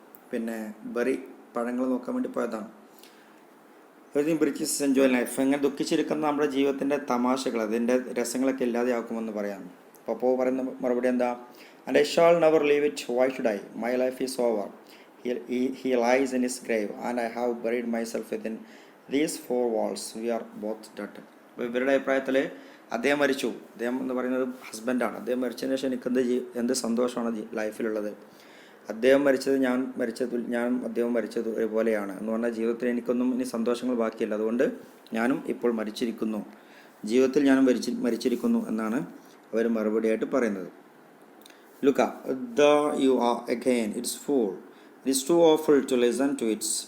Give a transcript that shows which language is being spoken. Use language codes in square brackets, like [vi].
[ml] പിന്നെ ബെറി, പഴങ്ങൾ നോക്കാൻ വേണ്ടി പോയതാണ്. [en] Everything ബ്രിച്ച് is enjoy life. [ml] അങ്ങനെ ദുഃഖിച്ചിരിക്കുന്ന നമ്മുടെ ജീവിതത്തിൻ്റെ തമാശകൾ, അതിൻ്റെ രസങ്ങളൊക്കെ ഇല്ലാതെയാക്കുമെന്ന് പറയാം. അപ്പോൾ പറയുന്ന മറുപടി എന്താ? [en] And I shall never leave it. Why should I? My life is over. He lies in his grave and I have buried myself within these four walls. We are both dead. [ml] അപ്പോൾ ഇവരുടെ അഭിപ്രായത്തിൽ അദ്ദേഹം മരിച്ചു. അദ്ദേഹം എന്ന് പറയുന്നത് ഹസ്ബൻഡാണ്. അദ്ദേഹം മരിച്ചതിന് ശേഷം എനിക്ക് എന്ത് സന്തോഷമാണ് ലൈഫിലുള്ളത്. അദ്ദേഹം മരിച്ചത് അദ്ദേഹം മരിച്ചത് പോലെയാണ് എന്ന് പറഞ്ഞാൽ ജീവിതത്തിൽ എനിക്കൊന്നും ഇനി സന്തോഷങ്ങൾ ബാക്കിയില്ല. അതുകൊണ്ട് ഞാനും ഇപ്പോൾ മരിച്ചിരിക്കുന്നു, ജീവിതത്തിൽ ഞാനും മരിച്ചിരിക്കുന്നു എന്നാണ് അവർ മറുപടിയായിട്ട് പറയുന്നത്. [en] Look, there you are again. It's fool. It is too awful to listen to it.